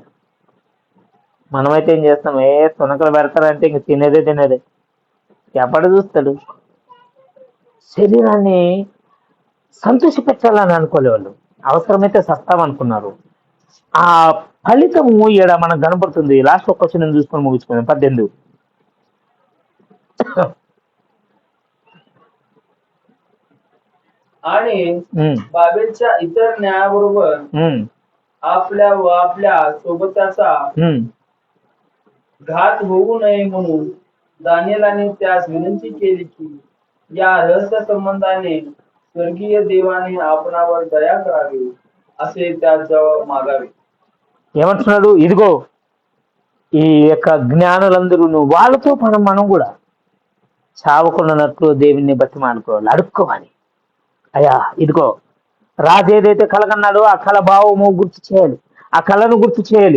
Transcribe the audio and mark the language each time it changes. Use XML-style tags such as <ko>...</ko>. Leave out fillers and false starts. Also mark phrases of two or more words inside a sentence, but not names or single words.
<te>మనమైతే ఏం చేస్తాం? తొనకలు పెడతారంటే ఇంక తినేదే. ఎప్పటి చూస్తాడు? శరీరాన్ని సంతోషపెట్టాలని అనుకోలే వాళ్ళు. అవసరమైతే సస్తామనుకున్నారు. ఆ ఫలితము ఈడ మనకు కనపడుతుంది. లాస్ట్ ఒక్క క్వశ్చన్ చూసుకొని ముగించుకుందాం. 18.</te> <mr>आणि बाबेलच्या इतर न्यायाबरोबर आपल्या व आपल्या सोबताचा घात होऊ नये म्हणून दानिएलाने त्यास विनंती केली की या रहस्य संबंधाने स्वर्गीय देवाने आपणावर दया करावी असे त्याजवळ मागावे.</mr> <te>ఏమంటున్నాడు? ఇదిగో ఈ యొక్క జ్ఞానులందరూ వాళ్ళతో మనం కూడా చావకున్నట్లు దేవుణ్ణి బతి మానుకోవాలి, అడుక్కోవాలి. అయ్యా ఇదిగో రాజు ఏదైతే కలగన్నాడో ఆ కళ భావము గుర్తు చేయాలి, ఆ కళను గుర్తు చేయాలి.</te>